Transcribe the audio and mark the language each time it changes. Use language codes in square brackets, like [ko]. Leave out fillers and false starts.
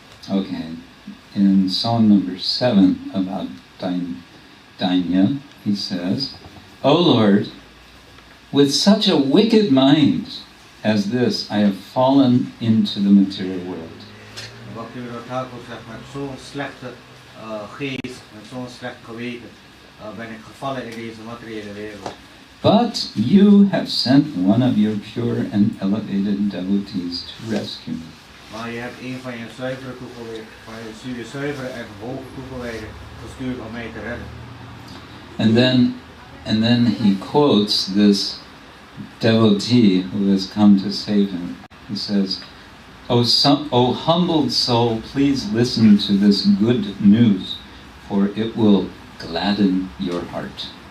[en] Okay, in song number 7 about Dainya, he says, O Lord, with such a wicked mind as this, I have fallen into the material world. [nl] Bhaktivinoda Thakur zegt, met zo'n slechte geest, met zo'n slecht geweten, ben ik gevallen in deze materiële wereld. [en] But you have sent one of your pure and elevated devotees to rescue me. [nl] Maar je hebt een van je zuivere en hoge toegewijden gestuurd om mij te redden. [en] And then he quotes this devotee who has come to save him. He says, O humbled soul, please listen to this good news, for it will gladden your heart.